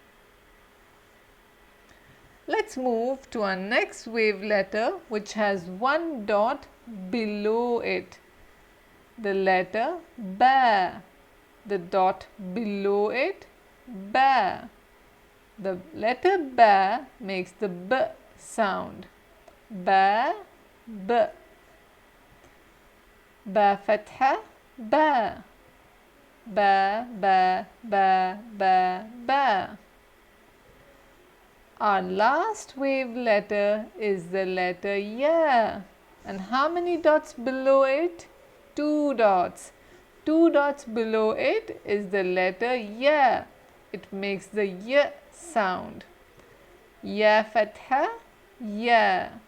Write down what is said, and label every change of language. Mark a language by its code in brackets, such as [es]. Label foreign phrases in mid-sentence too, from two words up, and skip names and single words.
[en] Let's move to our next wave letter, which has one dot below it. The letter Ba. The dot below it, Ba. The letter Ba makes the B sound. Ba, B. Ba Fatha, Ba. Ba, ba, ba, ba, ba. Our last wave letter is the letter Ya. And how many dots below it? Two dots. Two dots below it is the letter Ya. It makes the Y sound. Ya Fatha, Ya.